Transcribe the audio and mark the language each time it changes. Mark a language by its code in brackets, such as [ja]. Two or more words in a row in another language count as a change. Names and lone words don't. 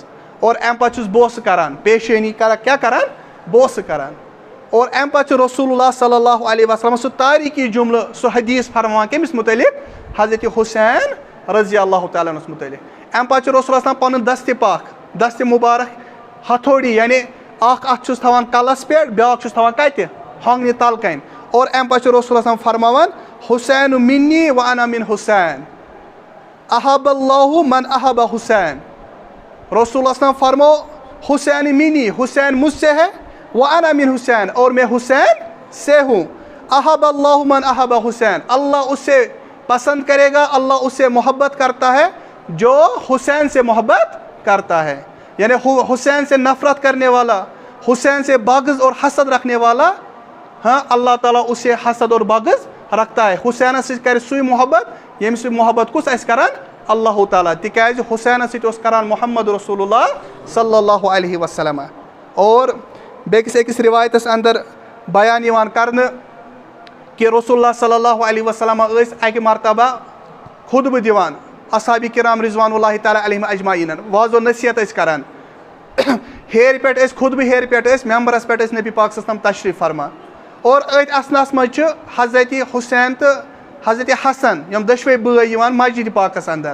[ks] اور اَمہِ پتہٕ چھُس بوسہٕ کران پیشٲنی کران کیٛاہ کران بوسہٕ کران اور اَمہِ پتہٕ چھُ رسول اللہ [ar] صلی اللہ علیہ وسلم [ks] سُہ تاریخی جملہٕ سُہ حدیث فرماوان کٔمِس مُتعلق حضرت حسین [ar] رضی اللہ تعالیٰ عنہس [ks] مُتعلق. اَمہِ پتہٕ چھُ رسول اللہ پنُن دستہِ پاک دستہِ مُبارک ہتھوڑی یعنی اکھ اتھ چھُس تھاوان کلس پٮ۪ٹھ بیاکھ چھُس تھاوان کتہِ ہۄنٛگنہِ تل کَنۍ اور اَمہِ پتہٕ چھُ رسول اللہ فرماوان [ar] حسین منی و انا من حسین احب اللہ من احب حسین. [ks] رسول اللہ فرمو [ar] حسین منی [ur] حسین مجھ سے ہے وہ [ar] انا من حسین [ur] اور میں حسین سے ہوں. [ar] احب اللہ من احب حسین [ur] اللہ اس سے پسند کرے گا اللہ اس سے محبت کرتا ہے جو حسین سے محبت کرتا ہے یعنی حسین سے نفرت کرنے والا حسین سے بغض اور حسد رکھنے والا ہاں اللہ تعالیٰ اس سے حسد اور بغض رکھتا ہے. [ks] حسینس سۭتۍ کرِ سُے محبت ییٚمہِ سۭتۍ محبت کُس آسہِ کران اللہ تعالیٰ تِکیازِ حسینس سۭتۍ اوس کران محمد رسول اللہ [ar] صلی اللہ علیہ وسلم. [ks] اور بیٚکِس أکِس رِوایتس اندر بیان یِوان کرنہٕ کہِ رسول اللہ [ar] صلی اللہ علیہ وسلم [ks] ٲسۍ اکہِ مرتبہ خُطبہٕ دِوان اصحابِ کرام [ar] رضوان اللہ تعالیٰ علیہم اجمعیٖنن [ks] واض و نصیحت ٲسۍ کران ہیرِ پٮ۪ٹھ ٲسۍ خُطبہٕ ہیرِ پٮ۪ٹھ ٲسۍ ممبرس پٮ۪ٹھ ٲسۍ نبی پاک [ar] صلی اللہ علیہ وسلم [ks] تشریٖف فرمان اور أتھۍ اَسنس منٛز چھِ حضرت حسین تہٕ حضرت حسن یِم دۄشوے بٲے یِوان مسجد پاکس اندر.